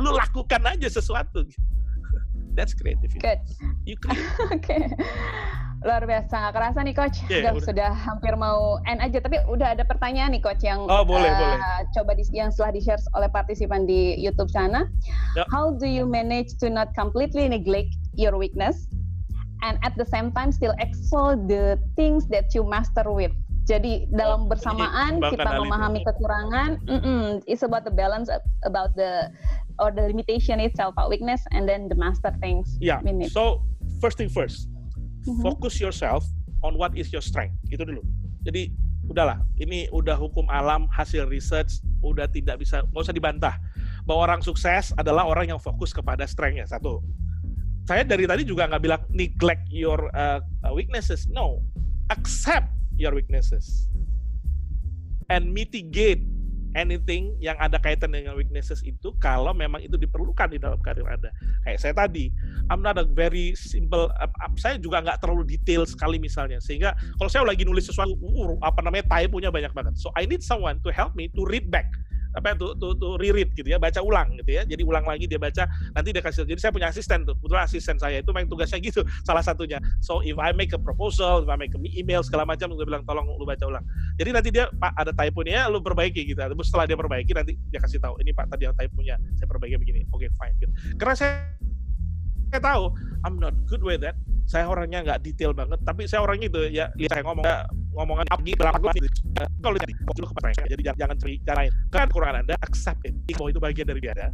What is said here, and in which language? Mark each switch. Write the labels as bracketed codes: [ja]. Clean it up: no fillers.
[id] Lu lakukan aja sesuatu. [en] That's creativity. Good. You create. [id] Oke. Luar biasa, nggak kerasa nih Coach. Sudah hampir mau end aja, tapi udah ada pertanyaan nih Coach yang boleh. yang setelah di-share oleh partisipan di YouTube sana. [en] How do you manage to not completely neglect your weakness and at the same time still excel the things that you master with? [id] Jadi dalam bersamaan kita memahami kekurangan, [en] it's about the balance, about the limitation itself, weakness, and then the master things. Yeah. So first thing first, focus yourself on what is your strength. [id] Itu dulu. Jadi udahlah, ini udah hukum alam, hasil research, udah nggak usah dibantah bahwa orang sukses adalah orang yang fokus kepada strength-nya. Satu. Saya dari tadi juga nggak bilang [en] neglect your weaknesses. No, accept your weaknesses and mitigate anything [id] yang ada kaitan dengan weaknesses itu kalau memang itu diperlukan di dalam karir Anda. Kayak saya tadi, [en] I'm not a very simple, [id] saya juga nggak terlalu detail sekali misalnya, sehingga kalau saya lagi nulis sesuatu, typo-nya banyak banget. [en] So I need someone to help me to read back [id] reread gitu ya, baca ulang gitu ya. Jadi ulang lagi dia baca, nanti dia kasih. Jadi saya punya asisten tuh, kebetulan asisten saya itu main tugasnya gitu, salah satunya. [en] So if I make a proposal, if I make a email [id] segala macam, gue bilang tolong lu baca ulang. Jadi nanti dia, Pak ada typo-nya, lu perbaiki gitu. Terus setelah dia perbaiki nanti dia kasih tahu, ini Pak tadi yang typo-nya, saya perbaiki begini. Oke, fine gitu. Karena saya tahu [en] I'm not good with that. [id] Saya orangnya nggak detail banget, tapi saya orangnya itu ya lihat saya ngomongan apa gitu kalau jadi fokus kepada mereka, jadi jangan cari kan kekurangan Anda, [en] accept it, [id] bahwa itu bagian dari dia.